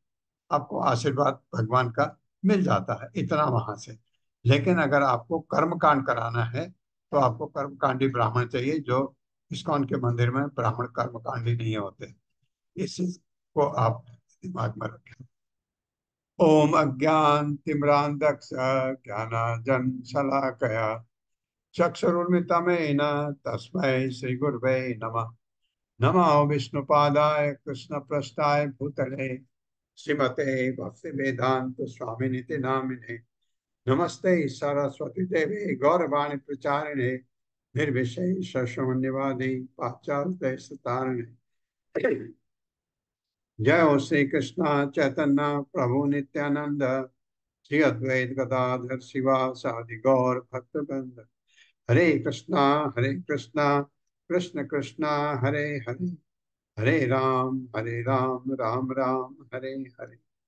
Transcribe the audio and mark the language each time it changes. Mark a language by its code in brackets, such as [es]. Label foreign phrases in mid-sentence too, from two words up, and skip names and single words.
[hi] आपको आशीर्वाद भगवान का मिल जाता है इतना वहां से। लेकिन अगर आपको कर्मकांड कराना है तो आपको कर्मकांडी ब्राह्मण चाहिए, जो इस्कॉन के मंदिर में ब्राह्मण कर्मकांडी नहीं होते। इस चीज को आप दिमाग में रखें। [sa] ओम अज्ञान तिम्रांधक्ष ज्ञानाजन शलाकया चक्षुरुन्मिलितमेन तस्मै श्री गुरवे नमः। नमो विष्णुपादाय कृष्णप्रेष्ठाय भूतले श्रीमते भक्ति वेदांत स्वामिनिति नामिने। नमस्ते सरस्वती देवी गौरवाणी प्रचारिणे निर्विशेष शून्यवादी पाश्चात्य तारिणे। जय हो श्री कृष्ण चैतन्य प्रभु नित्यानंद श्री अद्वैत गदाधर शिवासादि गौर भक्तवृंद। हरे कृष्णा कृष्ण कृष्णा हरे हरे, हरे राम राम राम हरे हरे।